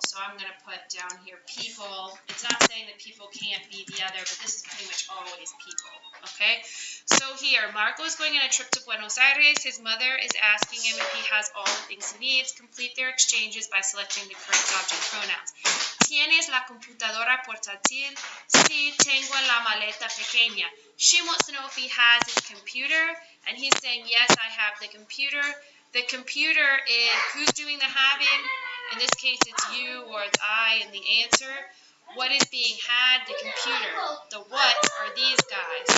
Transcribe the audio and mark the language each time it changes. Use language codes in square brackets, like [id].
[en] So I'm going to put down here people. It's not saying that people can't be the other, but this is pretty much always people. Okay? So here, Marco is going on a trip to Buenos Aires. His mother is asking him if he has all the things he needs. Complete their exchanges by selecting the correct object pronouns. [es] ¿Tienes la computadora portátil? Sí, tengo la maleta pequeña. [en] She wants to know if he has his computer, and he's saying, yes, I have the computer. The computer is, who's doing the having? In this case, it's you or it's I, and the answer. What is being had? The computer. The what are these guys?